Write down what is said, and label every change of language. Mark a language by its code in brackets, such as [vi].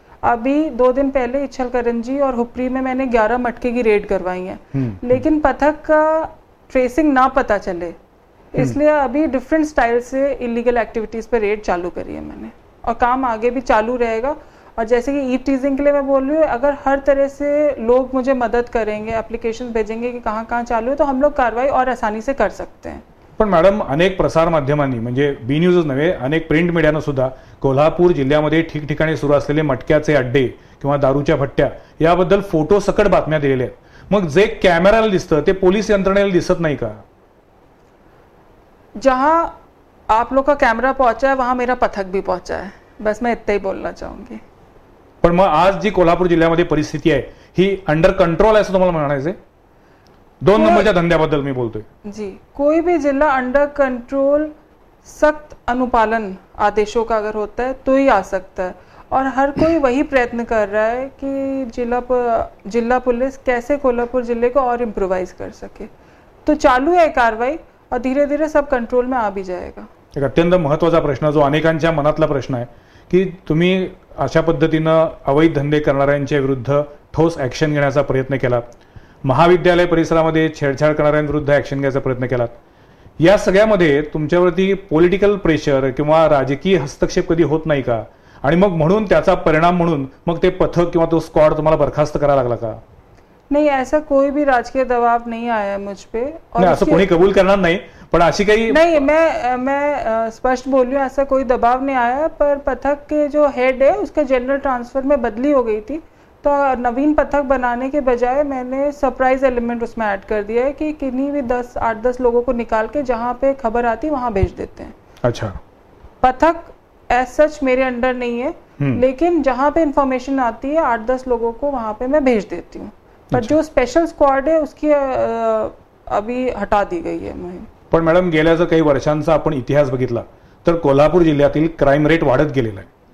[hi] अभी 2 दिन पहले इच्छलकरंजी और हुपरी में मैंने 11 मटके की रेड करवाई है, लेकिन पथक का ट्रेसिंग ना पता चले, इसलिए अभी डिफरेंट स्टाइल से इलीगल एक्टिविटीज पे रेड चालू करी है मैंने, और काम आगे भी चालू रहेगा। और जैसे कि ईव टीजिंग के लिए मैं बोल रही हूँ, अगर हर तरह से लोग मुझे मदद करेंगे, एप्लीकेशन भेजेंगे कि कहाँ कहाँ चालू है, तो हम लोग कार्रवाई और आसानी से कर सकते हैं। [mr] पण मॅडम, अनेक प्रसार माध्यमांनी म्हणजे बी न्यूजच नव्हे, अनेक प्रिंट मीडियानं सुद्धा कोल्हापूर जिल्ह्यामध्ये ठिकठिकाणी सुरू असलेले मटक्याचे अड्डे किंवा दारूच्या भट्ट्या याबद्दल फोटो सकट बातम्या दिलेल्या आहेत। मग जे कॅमेराला दिसतं ते पोलीस यंत्रणेला दिसत नाही का? [hi] जहां आप लोग का कैमरा पहुंचा है वहां मेरा पथक भी पहुंचा है, बस मैं इतना ही बोलना चाहूंगी। [mr] पण मग आज जी कोल्हापूर जिल्ह्यामध्ये परिस्थिती आहे ही अंडर कंट्रोल आहे असं तुम्हाला म्हणायचंय? 2 नंबरच्या धंद्याबद्दल मी बोलतोय। [hi] जी, कोई भी जिला अंडर कंट्रोल, सख्त अनुपालन आदेशों का अगर होता है तो ही आ सकता है, और हर कोई वही प्रयत्न कर रहा है कि जिला पुलिस कैसे कोल्हापुर जिले को और इम्प्रोवाइज कर सके। तो चालू है कार्रवाई और धीरे धीरे सब कंट्रोल में आ भी जाएगा। [mr] एक अत्यंत महत्त्वाचा प्रश्न जो अनेकांच्या मनातला प्रश्न आहे की तुम्ही अशा पद्धतीनं अवैध धंदे करणाऱ्यांच्या विरुद्ध ठोस ॲक्शन घेण्याचा प्रयत्न केला, महाविद्यालय परिसरामध्ये छेडछाड करणाऱ्यांविरुद्ध ॲक्शन घ्यायचा प्रयत्न केलात. या सगळ्यामध्ये तुमच्यावरती पॉलिटिकल प्रेशर किंवा राजकीय हस्तक्षेप कधी होत नाही का? आणि मग म्हणून त्याचा परिणाम म्हणून मग ते पथक किंवा तो स्क्वॉड तुम्हाला बरखास्त करायला लागला का? [hi] नहीं, ऐसा कोई भी राजकीय दबाव नहीं आया है मुझ पे. और [mr] असं कोणी कबूल करणार नाही, पण अशी काही [hi] नहीं, मैं स्पष्ट बोल रही हूँ, ऐसा कोई दबाव नहीं आया. पर पथक के जो हेड है उसका जनरल ट्रांसफर में बदली हो गई थी, तो नवीन पथक बनाने के बजाय मैंने सरप्राइज एलिमेंट उसमें ऐड कर दिया है कि किन्हीं भी 8-10 लोगों को निकाल के जहाँ पे खबर आती वहाँ भेज देते हैं. अच्छा. पथक [en] as such [hi] मेरे अंडर नहीं है, लेकिन जहाँ पे इंफॉर्मेशन आती है 8-10 लोगों को वहाँ पे मैं भेज देती हूँ. पर जो स्पेशल स्क्वॉड है उसकी अभी हटा दी गई है मुहिम. [mr] पण मॅडम, गेल्या जर काही वर्षांचा आपण इतिहास बघितला तर कोल्हापूर जिल्ह्यातील क्राईम रेट वाढत गेलेला आहे.